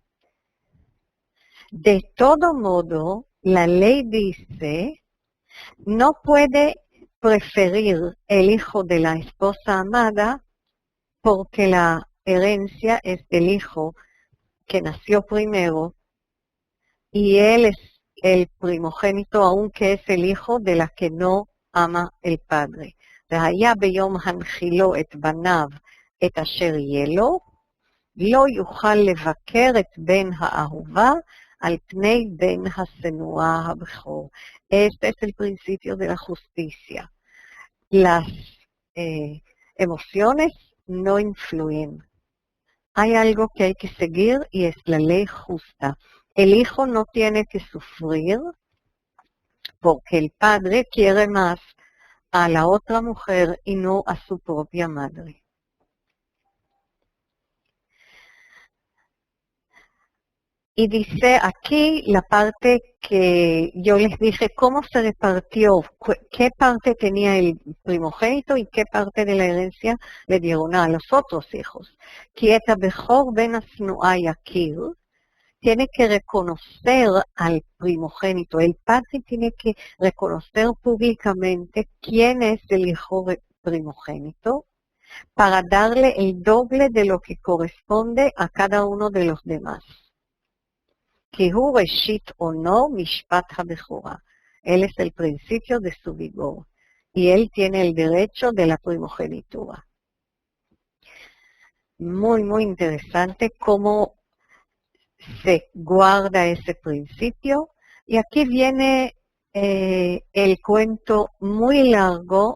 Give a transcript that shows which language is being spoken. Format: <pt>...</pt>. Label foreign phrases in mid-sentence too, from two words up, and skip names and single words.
<es>de todo modo, la ley dice, no puede preferir el hijo de la esposa amada porque la herencia es del hijo que nació primero y él es el primogénito, aunque es el hijo de la que no ama el padre.</es> <he>והיה ביום הנחילו את בניו את אשר יהיה לו, לא יוכל לבקר את בן האהובה על פני בן השנואה הבכור.</he> <es>Este es el principio de la justicia. Las emociones no influyen. Hay algo que hay que seguir y es la ley justa. El hijo no tiene que sufrir porque el padre quiere más a la otra mujer y no a su propia madre. Y dice aquí la parte que yo les dije, cómo se repartió, qué parte tenía el primogénito y qué parte de la herencia le dieron a los otros hijos.</es> <he>כי את הבכור בן השנואה יכיר,</he> <es>tiene que reconocer al primogénito. El padre tiene que reconocer públicamente quién es el hijo primogénito para darle el doble de lo que corresponde a cada uno de los demás.</es> <he>כי הוא ראשית עונו משפט הבכורה.</he> <es>Él es el principio de su vigor y él tiene el derecho de la primogenitura. Muy, muy interesante cómo se guarda ese principio. Y aquí viene el cuento muy largo.</es>